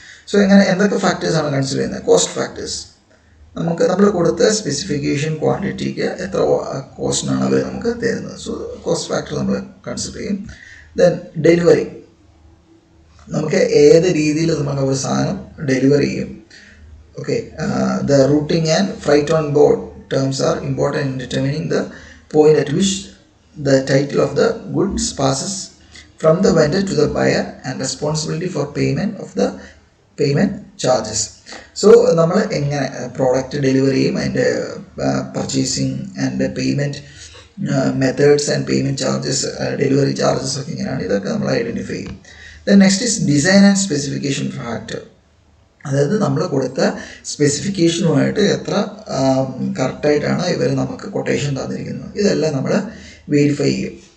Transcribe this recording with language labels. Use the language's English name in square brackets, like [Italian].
[Malayalam] So എന്തൊക്കെ ഫാക്ടേഴ്സാണ് consider ചെയ്യുന്നത്? Cost factors, നമ്മൾ കൊടുത്ത സ്പെസിഫിക്കേഷൻ ക്വാണ്ടിറ്റിക്ക് എത്ര കോസ്റ്റിനാണ് അവർ നമുക്ക് തരുന്നത്. സോ കോസ്റ്റ് ഫാക്ടർ നമ്മൾ കൺസിഡർ ചെയ്യും. ദെൻ ഡെലിവറി, നമുക്ക് ഏത് രീതിയിൽ നമുക്ക് ഒരു സാധനം ഡെലിവറി ചെയ്യും. [English] Okay, the routing and freight on board terms are important in determining the point at which the title of the goods passes from the vendor to the buyer and responsibility for payment of the payment charges. [Malayalam] So നമ്മൾ എങ്ങനെ product delivery ചെയ്യും, അതിൻ്റെ purchasing and payment methods and payment charges, delivery charges ഒക്കെ ഇങ്ങനെയാണ്, ഇതൊക്കെ നമ്മൾ identify ചെയ്യും. [English] then next is design and specification factor, [Malayalam] അതായത് നമ്മൾ കൊടുത്ത സ്പെസിഫിക്കേഷനുമായിട്ട് എത്ര കറക്റ്റായിട്ടാണ് ഇവർ നമുക്ക് കൊട്ടേഷൻ തന്നിരിക്കുന്നത്, ഇതെല്ലാം നമ്മൾ വെരിഫൈ ചെയ്യും.